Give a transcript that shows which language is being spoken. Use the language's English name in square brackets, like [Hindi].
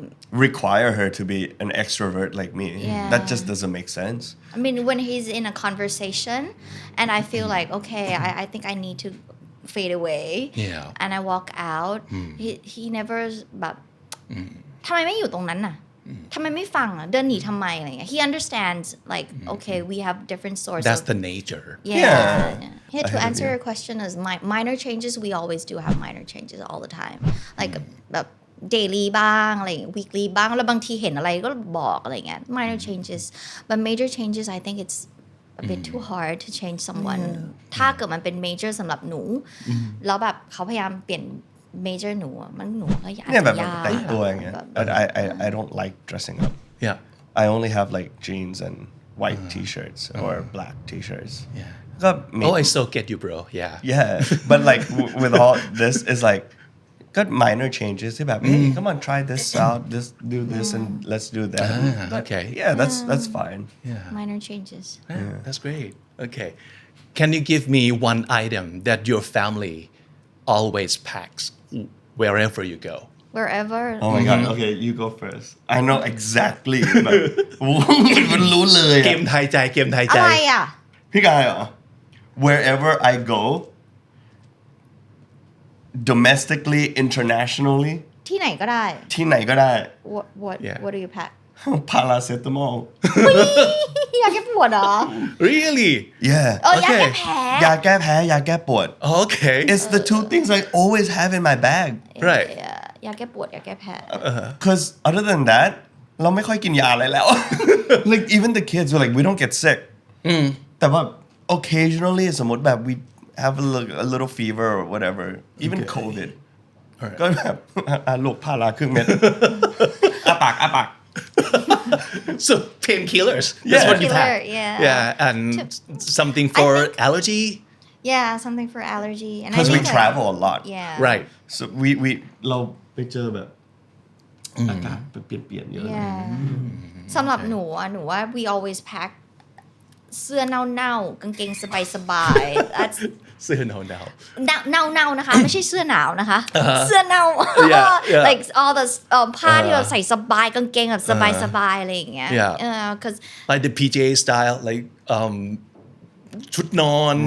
[English] Require her to be an extrovert like me. Yeah. That just doesn't make sense. I mean when he's in a conversation and I feel like okay I think I need to fade away Yeah. and I walk out he never [Thai] แบบทำไมไม่อยู่ตรงนั้นน่ะ ทำไมไม่ฟังอ่ะเดินหนีทำไมอะไรเงี้ย [English] he understands like okay we have different sources That's the nature yeah to answer your question is minor changes we always do have minor changes all the time like [Thai] แบบ [English] daily [Thai] บ้างอะไร [English] weekly [Thai] บ้างแล้วบางทีเห็นอะไรก็บอกอะไรเงี้ย [English] minor changes but major changes I think it's a bit too hard to change someone [Thai] ถ้าเกิดมันเป็น [English] major [Thai] สำหรับหนูแล้วแบบเขาพยายามเปลี่ยน [English] major [Thai] หนูก็อาจ เนี่ยแบ จะ บ ยาก แต่งตัวอย่างเงี้ย [English] but I don't like dressing up Yeah I only have like jeans and white t-shirts or black t-shirts Yeah [Thai] ก็ [English] Oh I so get you bro yeah but like with all this is like got minor changes [Thai] ที่แบบ [English] hey come on try this out do this and let's do that okay yeah that's fine minor changes That's great okay can you give me one item that your family always packs wherever you go wherever oh my god okay you go first I know exactly [Thai] แบบมันรู้เลย เกมไทยใจ อะไรอ่ะ พี่กายเหรอ [English] wherever I go domestically internationally [Thai] ที่ไหนก็ได้ ที่ไหนก็ได้ [English] what do you pack [Thai] พาราเซตามอล ยาแก้ปวดเหรอ [English] Really yeah [Thai] ยาแก้แพ้ ยาแก้แพ้ยาแก้ปวด [English] Okay it's the two things I always have in my bag Right [Thai] ยาแก้ปวดยาแก้แพ้ [English] because other than that [Thai] เราไม่ค่อยกินยาอะไรแล้ว [English] like even the kids were like we don't get sick [Thai] แต่ว่า [English] occasionally [Thai] สมมติแบบ [English] we have a little fever or whatever even COVID [Thai] ก็แบบลูกพาราครึ่งเม็ดอ้าปาก [English] so painkillers that's what you pack yeah and something for allergy yeah something for allergy and because we travel a lot yeah right so we [Thai] เราไปเจอแบบอากาศเปลี่ยนเยอะ [English] yeah [Thai] สำหรับหนูว่า [English] we always pack [Thai] เสื้อเน่าๆกางเกงสบายๆ [English] that's [Thai] เสื้อหนาว เน่านะคะ ไม่ใช่เสื้อหนาวนะคะ เสื้อเน่า [English] Yeah. like all the [Thai] ผ้าที่เราใส่สบายกางเกงแบบสบายๆอะไรอย่างเงี้ย [English] Yeah. because like the PJ style like [Thai] ชุดนอน